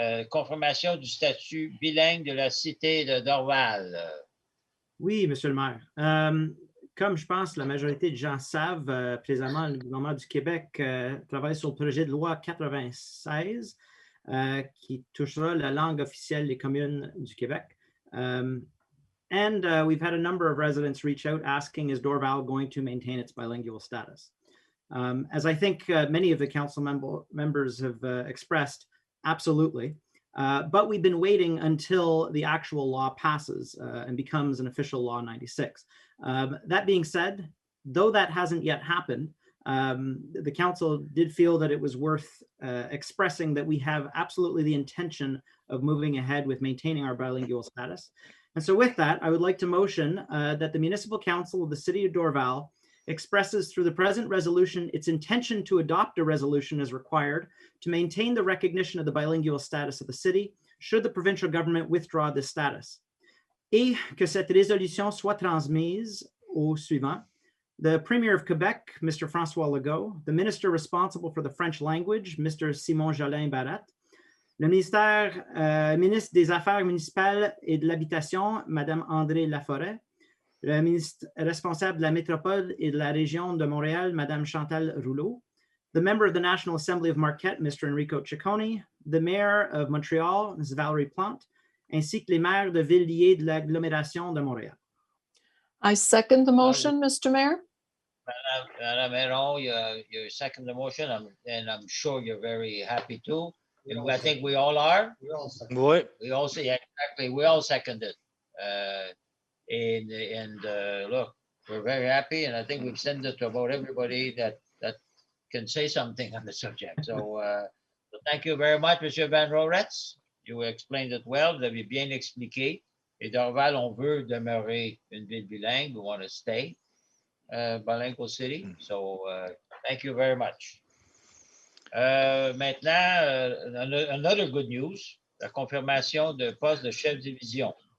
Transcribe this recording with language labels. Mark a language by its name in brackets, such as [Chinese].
[French] Confirmation du statut bilingue de la cité de Dorval. Oui, Monsieur le maire. Comme je pense la majorité de gens savent, présentement, le gouvernement du Québec travaille sur le projet de loi 96 qui touchera la langue officielle des communes du Québec. [English] And we've had a number of residents reach out asking, is Dorval going to maintain its bilingual status? As I think many of the council members have expressed, absolutely. But we've been waiting until the actual law passes and becomes an official law 96. That being said, though that hasn't yet happened, the council did feel that it was worth expressing that we have absolutely the intention of moving ahead with maintaining our bilingual status. And so with that, I would like to motion that the Municipal Council of the City of Dorval expresses through the present resolution its intention to adopt a resolution as required to maintain the recognition of the bilingual status of the city should the provincial government withdraw this status. [French] Et que cette résolution soit transmise au suivant. [English] The Premier of Quebec, Mr. François Legault, the Minister responsible for the French language, Mr. [French] Simon Jolin Barrette, le ministre des Affaires municipales et de l'Habitation, Madame André Laforêt, le ministre responsable de la métropole et de la région de Montréal, Madame Chantal Rouleau, [English] the member of the National Assembly of Marquette, Mr. Enrico Ciccone, the mayor of Montreal, Ms. [French] Valérie Plante, ainsi que les maires de villes liées de l'agglomération de Montréal. [English] I second the motion, Mr. Mayor. Madame Héron, you second the motion, and I'm sure you're very happy too. And I think we all are. [French] Oui. [English] We all say, yeah, exactly. We all second it. And look, we're very happy, and I think we've sent it to about everybody that can say something on the subject. So thank you very much, Monsieur Van Roretz. You explained it well. [French] Vous avez bien expliqué. Et Dorval, on veut demeurer une ville bilingue. [English] We want to stay. Balenco City. So thank you very much. Maintenant, another good news, [French] la confirmation de poste de chef de division.